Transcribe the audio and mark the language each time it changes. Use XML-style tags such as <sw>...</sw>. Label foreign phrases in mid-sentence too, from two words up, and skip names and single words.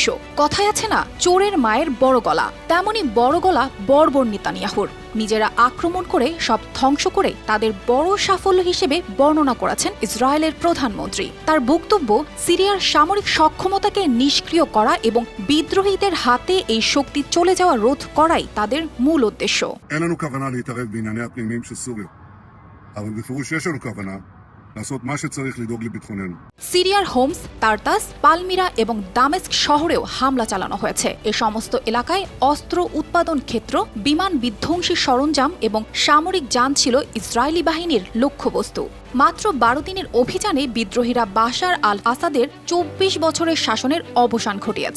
<bn>কথায় আছে না, চোরের মায়ের বড় গলা, তেমনি বড় গলা বর্বর নেতানিয়াহুর। নিজেরা আক্রমণ করে সব ধ্বংস করে তাদের বড় সাফল্য হিসেবে বর্ণনা করেছেন ইসরায়েলের প্রধানমন্ত্রী। তার বক্তব্য, সিরিয়ার সামরিক সক্ষমতাকে নিষ্ক্রিয় করা এবং বিদ্রোহীদের হাতে এই শক্তি চলে যাওয়া রোধ করাই তাদের মূল উদ্দেশ্য।</bn> <he>אין לנו כוונה להתערב בענייני הפנימיים של סוריה, אבל בפירוש יש לנו כוונה לעשות מה שצריך לדאוג לביטחוננו.</he> <bn>সিরিয়ার হোমস, তারতাস, পালমিরা এবং দামেস্ক শহরেও হামলা চালানো হয়েছে। এ সমস্ত এলাকায় অস্ত্র উৎপাদন ক্ষেত্র, বিমান বিধ্বংসী সরঞ্জাম এবং সামরিক যান ছিল ইসরায়েলি বাহিনীর লক্ষ্যবস্তু। মাত্র ১২ দিনের অভিযানে বিদ্রোহীরা বাশার আল আসাদের ২৪ বছরের শাসনের অবসান ঘটিয়েছে।</bn>